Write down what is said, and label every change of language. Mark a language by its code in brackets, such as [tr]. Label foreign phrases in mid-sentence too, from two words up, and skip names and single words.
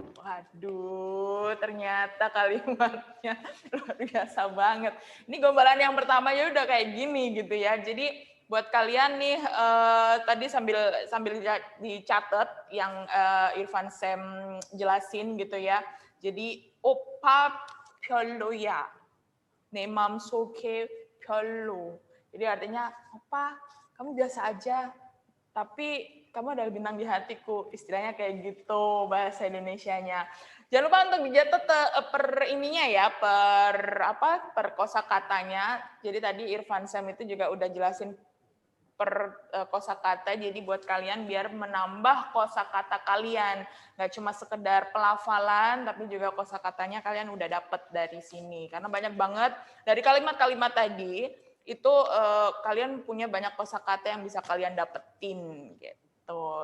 [id] Waduh, ternyata kalimatnya luar biasa banget. Ini gombalan yang pertamanya udah kayak gini gitu ya. Jadi buat kalian nih tadi sambil dicatat yang Irfan Sam jelasin gitu ya. [ko] Jadi opa 별로야. 내 맘속에 별로. [id] Jadi artinya opa kamu biasa aja. Tapi kamu adalah bintang di hatiku. Istilahnya kayak gitu bahasa Indonesianya. Jangan lupa untuk dicatat per ininya ya, per kosakatanya. Jadi tadi Irfan Sam itu juga udah jelasin per kosakata, jadi buat kalian biar menambah kosakata kalian, nggak cuma sekedar pelafalan tapi juga kosakatanya kalian udah dapet dari sini, karena banyak banget dari kalimat-kalimat tadi itu kalian punya banyak kosakata yang bisa kalian dapetin gitu.